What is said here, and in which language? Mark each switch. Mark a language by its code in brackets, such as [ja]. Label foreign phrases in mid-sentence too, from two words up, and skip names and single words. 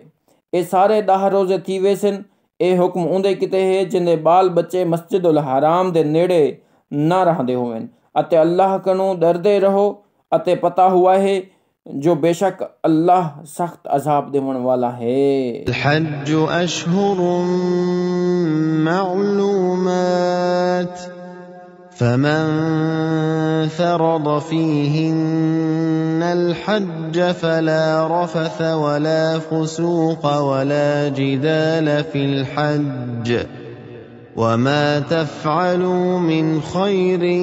[skr] ਇਹ ਸਾਰੇ 10 ਰੋਜ਼ੇ ਥੀ ਵੇਸਨ। ਇਹ ਹੁਕਮ ਉਹਦੇ ਕਿਤੇ ਹੈ ਜਿੰਦੇ ਬਾਲ ਬੱਚੇ ਮਸਜਿਦੁਲ ਹਰਾਮ ਦੇ ਨੇੜੇ ਨਾ ਰਹਿੰਦੇ ਹੋਵਨ ਅਤੇ ਅੱਲਾਹ ਕਨੂੰ ਡਰਦੇ ਰਹੋ ਅਤੇ ਪਤਾ ਹੁਆ ਹੈ ਜੋ ਬੇਸ਼ੱਕ ਅੱਲਾਹ ਸਖਤ ਅਜ਼ਾਬ ਦੇਵਣ ਵਾਲਾ ਹੈ। [ar] الحج أشهر معلومات، فمن فرض فيهن الحج فلا رفث ولا فسوق ولا جدال في الحج، وما تفعلوا من خير